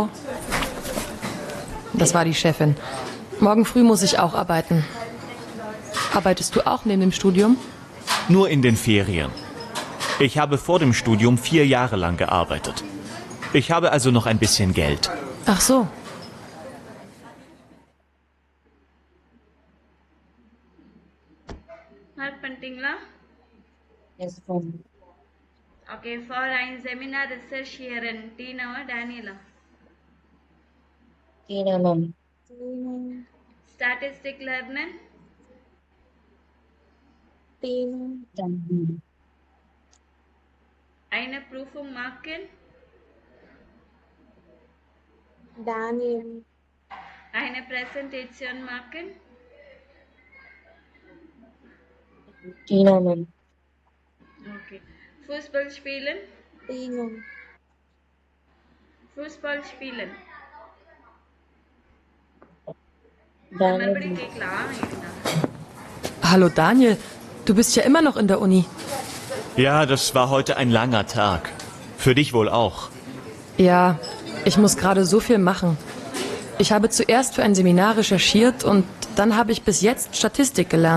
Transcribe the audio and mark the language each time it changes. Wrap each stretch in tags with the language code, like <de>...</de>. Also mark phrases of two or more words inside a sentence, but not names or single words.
<de>Das war die Chefin. Morgen früh muss ich auch arbeiten. Arbeitest du auch neben dem Studium? Nur in den Ferien. Ich habe vor dem Studium 4 Jahre lang gearbeitet. Ich habe also noch ein bisschen Geld. Ach so.</de> <ta>மார்க் பண்ணிட்டீங்களா?</ta> <en>Yes, ma'am.</en> <de>Okay, for ein Seminar recherchieren, Tina Daniela. Tina, ma'am. Statistic lernen, Daniel. eine Prüfung machen, Daniel, eine Präsentation machen, Tina, ma'am. okay. Fußball spielen, Tino, Fußball spielen. Daniel.</de> <ta>மறுபடியும் கேட்கலாம் இருந்தா.</ta> <de>Hallo Daniel, du bist ja immer noch in der Uni. Ja, das war heute ein langer Tag. Für dich wohl auch. Ja, ich muss gerade so viel machen. Ich habe zuerst für ein Seminar recherchiert und dann habe ich bis jetzt Statistik gelernt.</de>